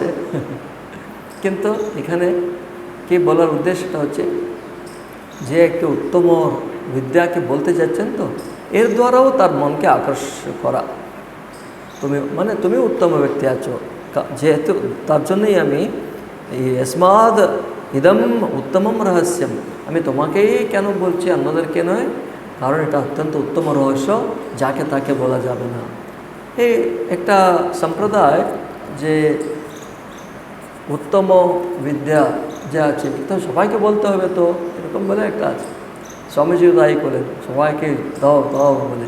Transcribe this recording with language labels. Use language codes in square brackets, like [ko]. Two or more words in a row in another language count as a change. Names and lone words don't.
[bn] কিন্তু এখানে কি বলার উদ্দেশ্যটা হচ্ছে যে একটু উত্তম বিদ্যাকে বলতে যাচ্ছেন, তো এর দ্বারাও তার মনকে আকর্ষণ করা, তুমি উত্তম ব্যক্তি আছো যেহেতু, তার জন্যই আমি [sa] यस्माद इदम उत्तमम रहस्यम, [bn] আমি তোমাকেই কেন বলছি অন্যদেরকে নয়, কারণ এটা অত্যন্ত উত্তম রহস্য যাকে তাকে বলা যাবে না। এই একটা সম্প্রদায় যে উত্তম বিদ্যা যা আছে তো সবাইকে বলতে হবে, তো এরকম বলে একটা আছে, স্বামীজিও তাই করেন সবাইকে দাও দাও বলে।